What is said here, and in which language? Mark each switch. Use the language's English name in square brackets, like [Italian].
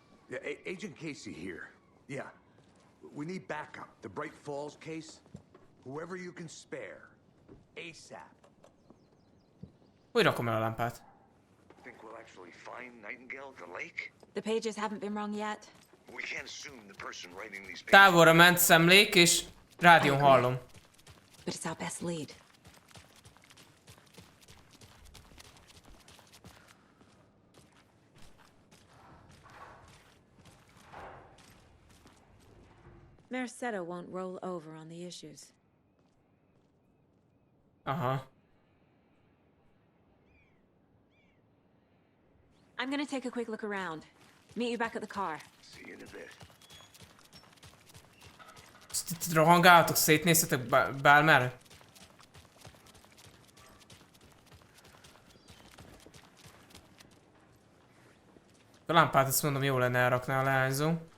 [English] Yeah, Agent Casey here. Yeah. We need backup. The Bright Falls case. Whoever you can spare. ASAP. [Hungarian] Hogy rakom el a lámpát? [English] Think we'll actually find Nightingale at the lake? The pages haven't been wrong yet. We can't assume the person writing these pages. [Hungarian] Távolra ment szemlék, és rádión hallom. [English] But it's our best lead. Mercado won't roll over on the issues. Aha. I'm gonna take a quick look around. Meet you back at the car. See you in a bit. [Hungarian] Itt rohangáltok, szétnéztetek bármerre? A lámpát azt mondom, jó lenne elrakni a leányzó.